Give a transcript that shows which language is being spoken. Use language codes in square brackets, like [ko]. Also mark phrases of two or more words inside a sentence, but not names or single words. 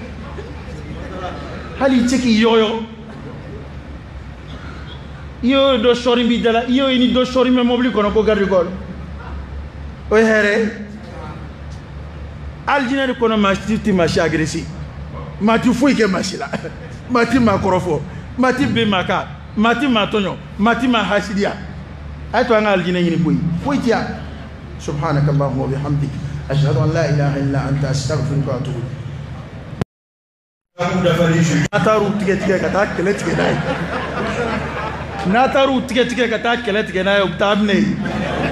[bm] i tɛ se k'i yɔgɔyɔgɔ i y'o ye dɔ sɔɔri b'i da la i y'o ye ni dɔ sɔɔri bɛ mobili kɔnɔ ko [fr] garde corps [bm] o ye hɛrɛ ye alijinɛ de kɔnɔ maa si tɛ maa si agressé maa ti foyi kɛ maa si la maa ti maa kɔrɔfɔ maa ti ben maa kan maa ti maa tɔɲɔ maa ti maa hasidiya a ye to an ka alijinɛ ɲini koyi foyi ti yan [ar] سبحانك اللهم وبحمدك أشهد أن لا إله إلا أنت أستغفرك وأتوب [bm] n'a taar'u tigɛ tigɛ ka taa kɛlɛ tigɛ n'a ye n'a taar'u tigɛ tigɛ ka taa kɛlɛ tigɛ n'a ye u bɛ taa minɛ yen